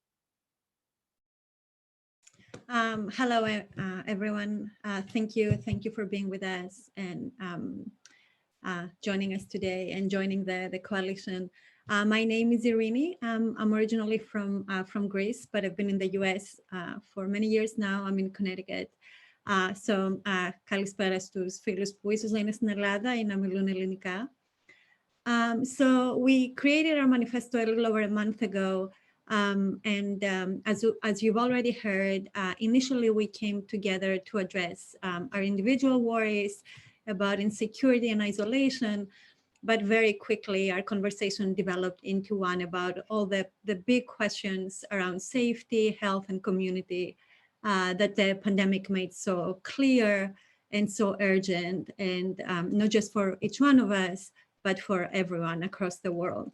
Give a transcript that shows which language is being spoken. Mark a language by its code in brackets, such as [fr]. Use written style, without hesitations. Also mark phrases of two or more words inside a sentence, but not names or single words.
[en] Hello, everyone. Thank you for being with us and joining us today and joining the coalition. My name is Irini. I'm originally from Greece, but I've been in the US for many years now. I'm in Connecticut. [el] Καλησπέρα στους φίλους που ίσως να είναι στην Ελλάδα ή να μιλούν ελληνικά. [en] So we created our manifesto a little over a month ago. As you've already heard, initially we came together to address our individual worries about insecurity and isolation, but very quickly our conversation developed into one about all the big questions around safety, health, and community that the pandemic made so clear and so urgent, and not just for each one of us, but for everyone across the world.